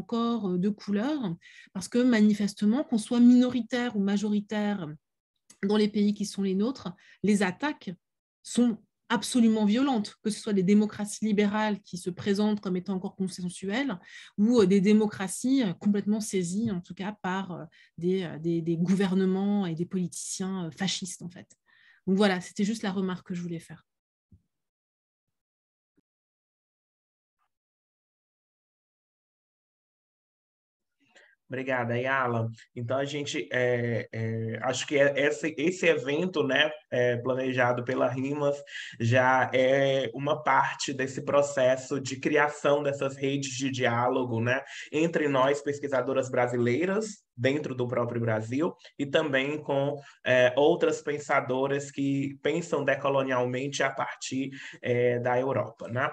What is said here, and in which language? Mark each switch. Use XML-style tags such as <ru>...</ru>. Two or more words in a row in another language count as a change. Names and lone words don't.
<fr>encore, de couleur, parce que manifestement, qu'on soit minoritaire ou majoritaire dans les pays qui sont les nôtres, les attaques sont absolument violentes, que ce soit des démocraties libérales qui se présentent comme étant encore consensuelles, ou des démocraties complètement saisies, en tout cas, par des gouvernements et des politiciens fascistes, en fait. Donc voilà, c'était juste la remarque que je voulais faire.</fr> <pt>Obrigada, Yala. Então, a gente, acho que esse evento, né, planejado pela RIMAS, já é uma parte desse processo de criação dessas redes de diálogo, né, entre nós, pesquisadoras brasileiras, dentro do próprio Brasil, e também com outras pensadoras que pensam decolonialmente a partir da Europa, né?</pt>